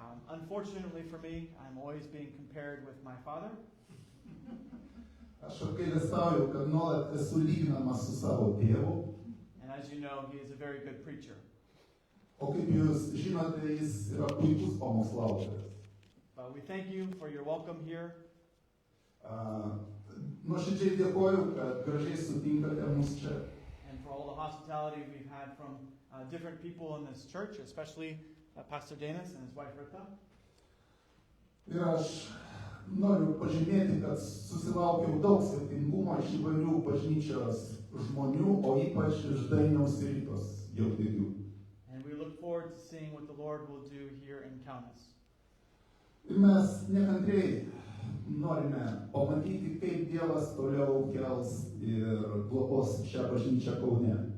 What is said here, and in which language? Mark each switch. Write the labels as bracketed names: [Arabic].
[English] Unfortunately for me, I'm always being compared with my father. [Lithuanian] Aš apgailestauju, kad nuolat esu lyginamas su savo tėvu. [English] And as you know, he is a very good preacher. [Lithuanian] O kaip jūs žinote, jis yra puikus pamokslautojas. [English] But we thank you for your welcome here. [Lithuanian] Nuoširdžiai dėkoju, kad gražiai sutinkate mus čia. [English] And for all the hospitality we've had from different people in this church, especially Pastor Danis and his wife Rita. [Lithuanian] Ir aš noriu pažymėti, kad susilaukiau daug svetingumo iš įvairių bažnyčios žmonių, o ypač iš Dainiaus ir Ritos jauterių. [English] And we look forward to seeing what the Lord will do here in Kaunas. [Lithuanian] Ir mes nekantriai norime pamatyti, kaip Dievas toliau kels ir globos šią bažnyčią Kaune.